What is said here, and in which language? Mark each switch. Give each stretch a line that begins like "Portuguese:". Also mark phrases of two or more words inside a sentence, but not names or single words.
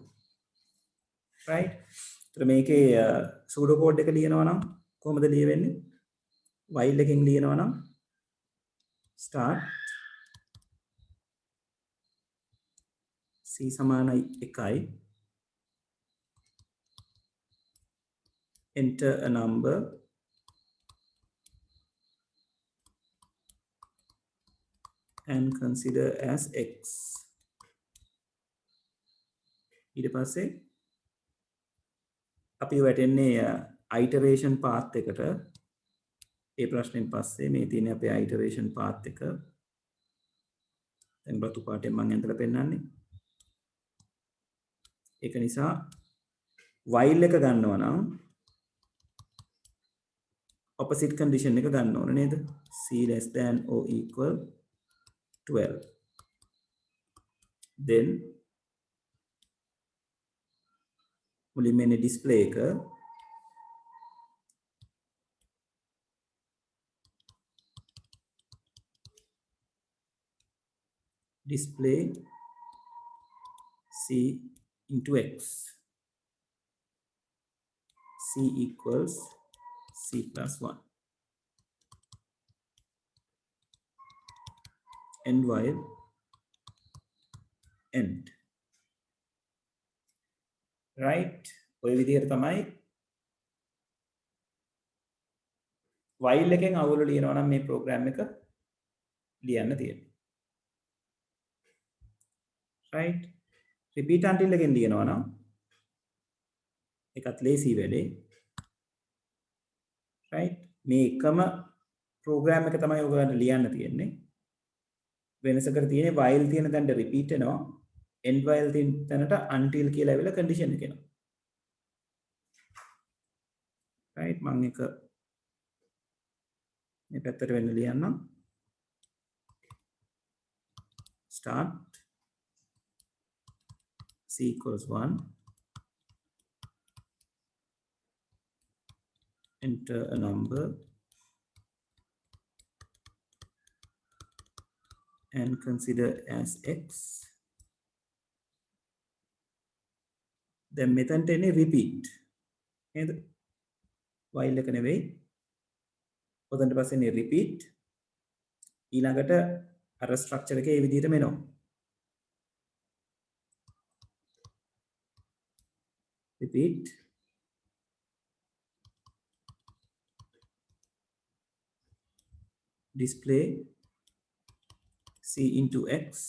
Sinhala: right? ඒතර මේකේ
English: pseudo code
Sinhala: එක ලියනවා නම් කොහොමද ලියවෙන්නේ?
English: while
Sinhala: එකෙන් ලියනවා නම්
English: start c
Sinhala: සමානයි 1යි
English: enter a number and consider as x.
Sinhala: ඊට පස්සේ අපි වැටෙන්නේ
English: iteration path
Sinhala: එකට. ඒ ප්‍රශ්නෙන් පස්සේ මේ තියෙන අපේ
English: iteration path
Sinhala: එක. දැන් බතු පාටෙන් මම ඇඳලා පෙන්නන්නේ. ඒක නිසා while එක ගන්නවා නම්
English: opposite condition
Sinhala: එක ගන්න ඕන නේද?
English: c less than or equal 12. Then
Sinhala: මුලින්ම එන්නේ
English: display එක display c into x. c equals c plus 1. And while end. right?
Sinhala: ඔය විදිහට තමයි while එකෙන් අවුල ලියනවා නම් මේ ප්‍රෝග්‍රෑම් එක ලියන්න තියෙන්නේ.
English: right? repeat until
Sinhala: එකෙන් ලියනවා නම් ඒකත් ලේසි වැඩේ. right? මේ එකම ප්‍රෝග්‍රෑම් එක තමයි ඔයගලන්ට ලියන්න තියෙන්නේ. වෙනසකට තියෙන්නේ while තියෙන තැනට repeat වෙනවා.
English: end while
Sinhala: තියෙන තැනට until කියලා ඇවිල්ලා condition එක එනවා. right? මම එක මේ පැත්තට වෙන්න ලියන්නම්.
English: start c equals 1. enter a number and consider as x.
Sinhala: then මෙතනට එන්නේ repeat. නේද? while එක නෙවෙයි. ඔතනට පස්සේ එන්නේ repeat. ඊළඟට අර ස්ට්‍රක්චර් එකේ මේ විදිහටම එනවා.
English: repeat display c into x.